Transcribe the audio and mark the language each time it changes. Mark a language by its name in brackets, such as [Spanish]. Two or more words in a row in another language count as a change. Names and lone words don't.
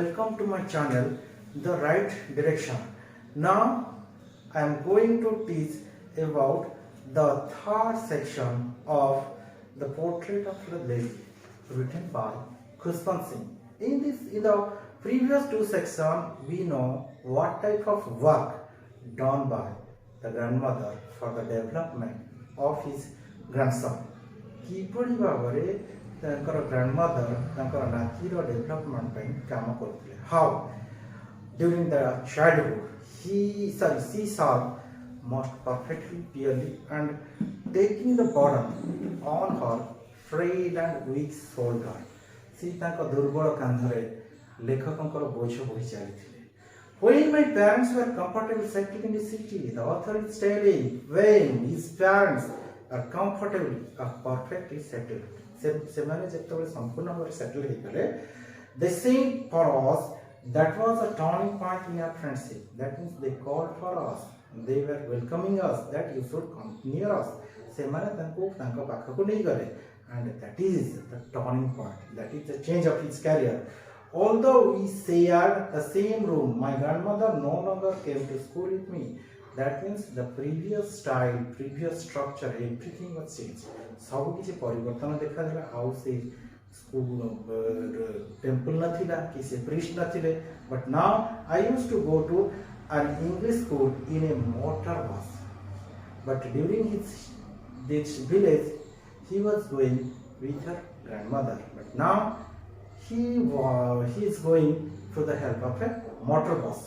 [English] welcome to my channel, The Right Direction. Now I am going to teach about the third section of the Portrait of a Lady written by Khushbant Singh. In the previous two sections, we know what type of work done by the grandmother for the development of his grandson. [Odia] କିପରି ଭାବରେ ତାଙ୍କର ଗ୍ରାଣ୍ଡମଦର ତାଙ୍କର ନାତିର ଡେଭଲପମେଣ୍ଟ ପାଇଁ କାମ କରୁଥିଲେ. [English] How during the childhood she served most perfectly, purely, and taking the burden on her frail and weak shoulder. [Odia] ସେ ତାଙ୍କ ଦୁର୍ବଳ କାନ୍ଧରେ ଲେଖକଙ୍କର ବୋଝ ବୋହି ଚାଲିଥିଲେ. [English] When my parents were comfortable settling in the city, the author is telling when his parents are comfortable or perfectly settled. [Odia] ସେମାନେ ଯେତେବେଳେ ସମ୍ପୂର୍ଣ୍ଣ ଭାବରେ ସେଟଲ୍ ହେଇଗଲେ, [English] they said for us that was a turning point in our friendship. That means they called for us, they were welcoming us that you should come near us. [Odia] ସେମାନେ ତାଙ୍କୁ ତାଙ୍କ ପାଖକୁ ନେଇଗଲେ, [English] and that is the turning point, that is the change of his career. Although we shared the same room, my grandmother no longer came to school with me. That means the previous style, previous structure, everything was changed. [Odia] ସବୁ କିଛି ପରିବର୍ତ୍ତନ ଦେଖା ଦେଲା. ଆଉ ସେ [English] school temple [Odia] ନଥିଲା, କିଛି priest नथिले. [English] But now I used to go to an English school in a motor bus. But during this village, he was going with her grandmother. But now he is going to the help of a motor bus.